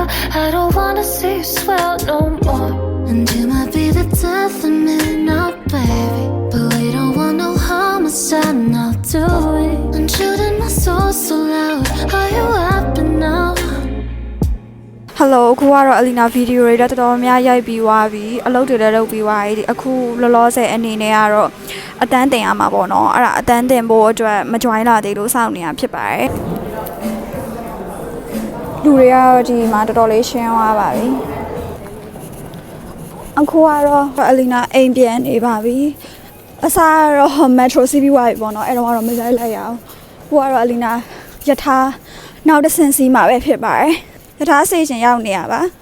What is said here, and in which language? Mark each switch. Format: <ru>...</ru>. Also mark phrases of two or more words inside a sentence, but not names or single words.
<en>I don't wanna see you swell no more. And you might be the death of me now, baby. But we don't want no homicide now, do we? And shooting my soul so loud. Are you happy now?</en> <my>Hello အခုကတော့အလီနာဗီဒီယိုတွေတော်တော်များရိုက်ပြီးသွားပြီအလုပ်တွေလည်းလုပ်ပြီးသွားပြီအခုလောလောဆယ်အနေနဲ့ကတော့အတန်းတင်ရမှာပေါ့နော်အဲ့ဒါအတန်းတင်ဖို့အတွက်မ join လာသေးလို့စောင့်နေတာဖြစ်ပါတယ် လူတွေကတော့ဒီမှာတော်တော်လေးရှင်းသွားပါပြီအခုကတော့အလီနာအိမ်ပြန်နေပါပြီအစားကတော့ metro စီးပြီးသွားပြီပေါ့နော်အဲ့တော့မလိုက်လိုက်ရအောင်ဟိုကတော့အလီနာယထာနောက်တစ်ဆင့်စီးမှာပဲဖြစ်ပါတယ်ယထာစေရှင်ရောက်နေရပါ</my>